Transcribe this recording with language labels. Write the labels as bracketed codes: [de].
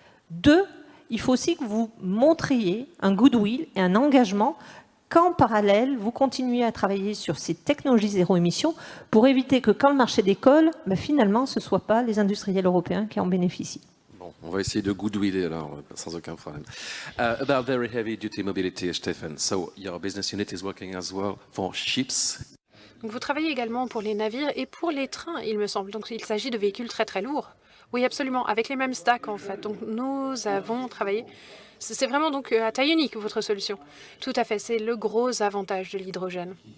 [fr] 2, il faut aussi que vous montriez un goodwill et un engagement qu'en parallèle, vous continuez à travailler sur ces technologies zéro émission pour éviter que quand le marché décolle, finalement, ce ne soit pas les industriels européens qui en bénéficient. Bon, on va essayer de goodwiller alors, sans aucun problème. [en] About very heavy duty mobility, Stefan. So your business unit is working as well for ships. [fr] Donc vous travaillez également pour les navires et pour les trains, il me semble. Donc il s'agit de véhicules très très lourds. Oui, absolument, avec les mêmes stacks en fait. Donc nous avons travaillé. C'est vraiment donc à taille unique votre solution. Tout à fait, c'est le gros avantage de l'hydrogène.